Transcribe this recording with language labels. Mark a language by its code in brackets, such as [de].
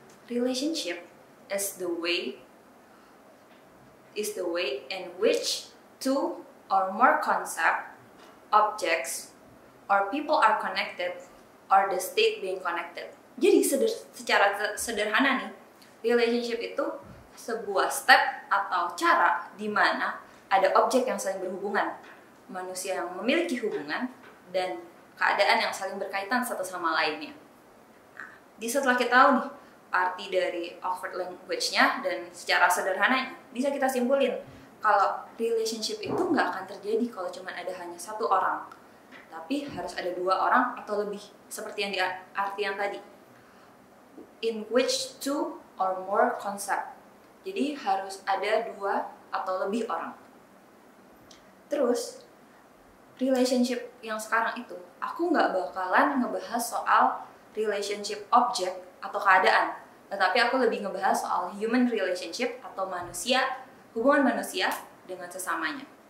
[en] Relationship is the way in which two or more concept, objects, or people are connected, or the state being connected. [id] Jadi secara sederhana nih, relationship itu sebuah step atau cara di mana ada objek yang saling berhubungan, manusia yang memiliki hubungan, dan keadaan yang saling berkaitan satu sama lainnya. Nah, setelah kita tahu nih arti dari Oxford Language-nya dan secara sederhananya, bisa kita simpulin kalau relationship itu nggak akan terjadi kalau cuma ada hanya satu orang, tapi harus ada dua orang atau lebih, seperti yang di arti yang tadi. [en] In which two or more concept. [id] Jadi harus ada dua atau lebih orang. Terus, relationship yang sekarang itu, aku nggak bakalan ngebahas soal relationship objek atau keadaan, tetapi aku lebih ngebahas soal [en] human relationship [id] atau hubungan manusia dengan sesamanya.